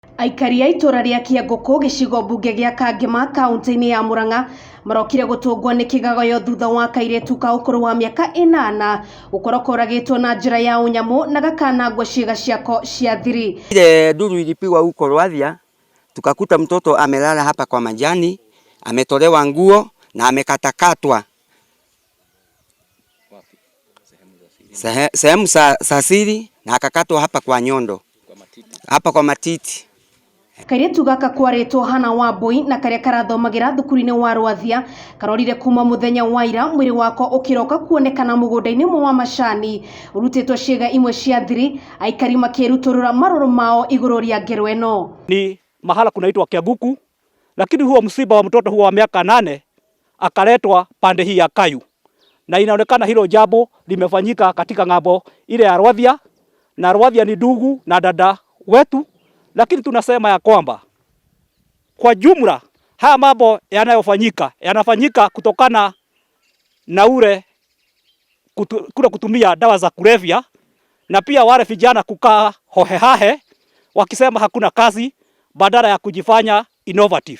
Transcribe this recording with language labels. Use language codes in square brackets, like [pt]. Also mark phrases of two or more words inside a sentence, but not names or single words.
[ki] Aikari a itura ria Kianguku gicigo mbunge gia Kangema kaunti-ini ya Murang'a marokire gutungwo ni kigagoyo thutha wa kairetu ka ukuru wa miaka 8 gukorwo koragitwo na njira ya unyamu na gakanagwo ciĩga ciako cia thiri. [sw] Ile duru ilipigwa huko Rwathia, tukakuta mtoto amelala hapa kwa majani, ametolewa nguo na amekatakatwa sehemu za siri na akakatwa hapa kwa nyondo, hapa kwa matiti. [ki] Kairetu gaka kwaretwo Hana Wambui na karia karathomagira thukuru-ini wa Rwathia karorire kuma muthenya wa ira mwiri wako ukiroka kuonekana mugunda-ini wa macani urutitwo ciĩga imwe cia thiri, aikari makiruturura maroro mao iguru ria ngero eno. [sw] Ni mahala kunaitwa Kianguku, lakini huo msiba wa mtoto huo wa miaka 8 akaletwa pande hii ya Kayu, na inaonekana hilo jambo limefanyika katika ng'ambo ile ya Rwathia, na Rwathia ni ndugu na dada wetu. Lakini tunasema ya kwamba kwa jumla haya mambo yanafanyika kutokana na kutumia dawa za kulevya, na pia wale vijana kukaa hohehahe wakisema hakuna kazi badala ya kujifanya innovative.